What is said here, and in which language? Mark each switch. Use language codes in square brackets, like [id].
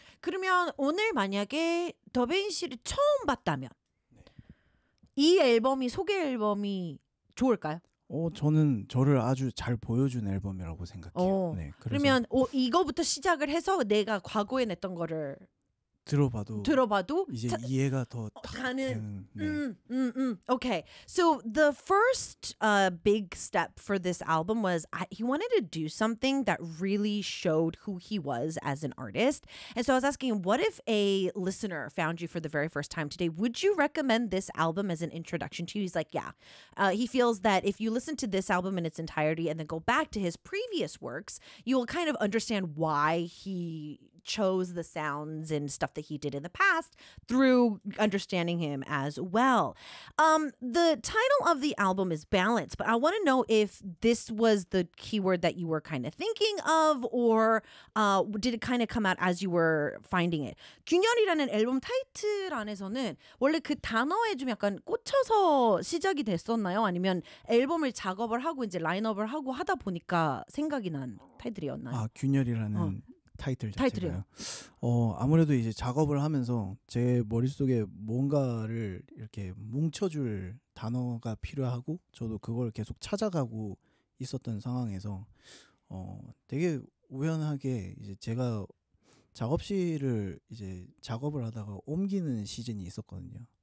[ko] 그러면 오늘 만약에 더베인 씨를 처음 봤다면 이 앨범이 소개 앨범이 좋을까요? 저는 저를 아주 잘 보여준 앨범이라고 생각해요. 네, 그러면 이거부터 시작을 해서 내가 과거에 냈던 거를 들어봐도 이제 이해가 더 가는. 오케이. [en] So the first big step for this album was he wanted to do something that really showed who he was as an artist. And so I was asking, what if a listener found you for the very first time today? Would you recommend this album as an introduction to you? He's like, yeah. He feels that if you listen to this album in its entirety and then go back to his previous works, you will kind of understand why he chose the sounds and stuff that he did in the past through understanding him as well. The title of the album is Balance, but I want to know if this was the keyword that you were kind of thinking of, or did it kind of come out as you were finding it? [ko] 균열이라는 앨범 타이틀 안에서는 원래 그 단어에 좀 약간 꽂혀서 시작이 됐었나요? 아니면 앨범을 작업을 하고 이제 라인업을 하고 하다 보니까 생각이 난 타이틀이었나요? 아, 균열이라는 타이틀 자체가요. 아무래도 이제 작업을 하면서 제 머릿속에 뭔가를 이렇게 뭉쳐줄 단어가 필요하고 저도 그걸 계속 찾아가고 있었던 상황에서 되게 우연하게 이제 제가 작업실을 이제 작업을 하다가 옮기는 시즌이 있었거든요.